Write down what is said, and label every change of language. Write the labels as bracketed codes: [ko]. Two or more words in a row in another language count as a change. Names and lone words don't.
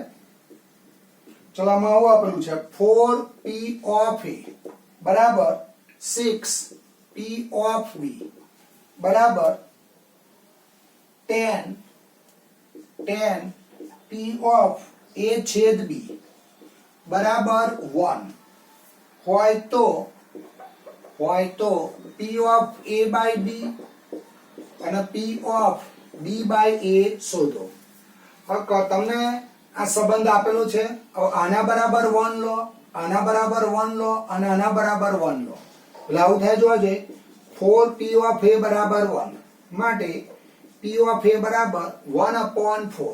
[gu] ચલો આમાં આવું આપેલું છે 4p ઓફ a બરાબર 6p ઓફ b બરાબર 10p ઓફ a છેદ b બરાબર 1 હોય તો p ઓફ a by b અને p ઓફ b by a શોધો. હવે તમને આ સંબંધ આપેલો છે. આના બરાબર 1 લો, આના બરાબર 1 લો અને આના બરાબર 1 લો. એટલે આવું થાય જોજે 4p ઓફ a બરાબર 1 માટે p ઓફ a બરાબર 1/4.